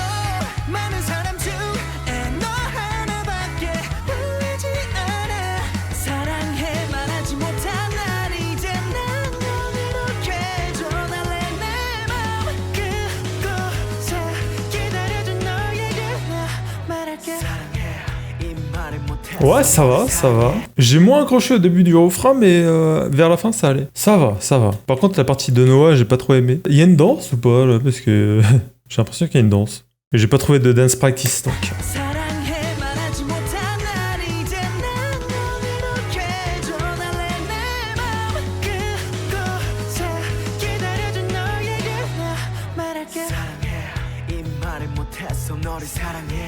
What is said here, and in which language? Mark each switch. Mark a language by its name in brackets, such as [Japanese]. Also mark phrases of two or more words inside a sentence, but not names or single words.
[Korean] 많은 사람 중에 너 하나밖에 보이지 않아. 사랑해 말하지 못한 날 이제 난 너를 해줘달래. 내 맘 그곳에 기다려준 너에게 나 말할게. 사랑해 이 말을 못해. [French] Ouais, ça va, ça va. J'ai moins accroché au début du refrain, mais vers la fin, ça allait. Ça va, ça va. Par contre, la partie de Noah, j'ai pas trop aimé. Il y a une danse ou pas, là? Parce que j'ai l'impression qu'il y a une danse. Mais j'ai pas trouvé de [English] dance practice, [French] donc. [Korean] 사랑해 말하지 못한 날 이제 난 너를 해줘달래. 내 맘 그곳에 기다려준 너에게 나 말할게. 사랑해 이 말을 못했어. 너를 사랑해.